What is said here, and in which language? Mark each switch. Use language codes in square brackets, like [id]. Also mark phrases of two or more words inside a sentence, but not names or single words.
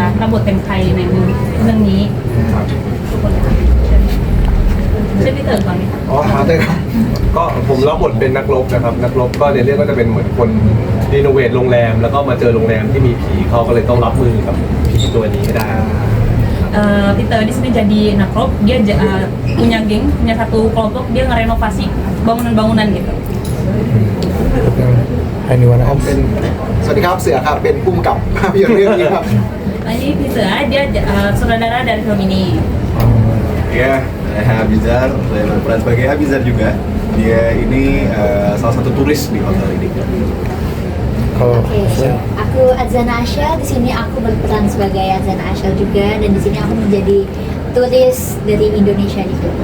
[th] บทเป็นใครในเรื่องนี้ทุกคนเลยค่ะเช่นพี่เต๋อก่อนไหมคะ อ๋อได้ครับก็ผมรับบทเป็นนักรบนะครับนักรบก็ในเรื่องก็จะเป็นเหมือนคนรีโนเวทโรงแรมแล้วก็มาเจอโรงแรมที่มีผีเขาก็เลยต้องรับมือกับผีตัวนี้ให้ได้ [id] Peter di sini jadi nakrop, dia punya geng, punya satu kelompok, dia ngerenovasi bangunan-bangunan gitu. [th] เป็นสวัสดีครับเสือครับเป็นผู้กำกับภาพยนตร์เรื่องนี้ครับ [id] Ini Peter, dia sutradara dari film ini. Ya, saya Abizar, saya berperan sebagai Abizar juga. Dia ini salah satu turis di hotel ini. Oke, aku Adzana Asyal. Di sini aku berperan sebagai Adzana Asyal juga, dan di sini aku menjadi turis dari Indonesia di film.